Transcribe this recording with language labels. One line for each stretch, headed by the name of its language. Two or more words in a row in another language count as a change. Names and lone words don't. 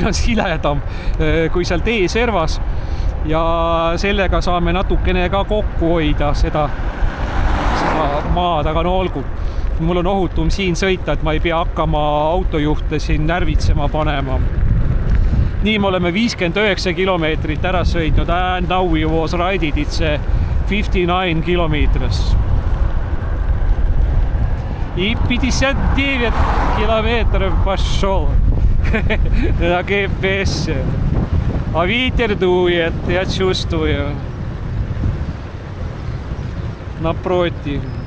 Estonian: on siledam kui seal teeservas ja sellega saame natukene ka kokku hoida seda maad, aga no olgu. Mul on ohutum siin sõita, et ma ei pea hakkama autojuhte siin närvitsema panema. Nii me oleme 59 kilomeetrit ära sõitnud,
English: and now we was riding it's 59 kilometers.
Russian: И 59 километров пошел на GPS. А ветер дует, я чувствую. Напротив.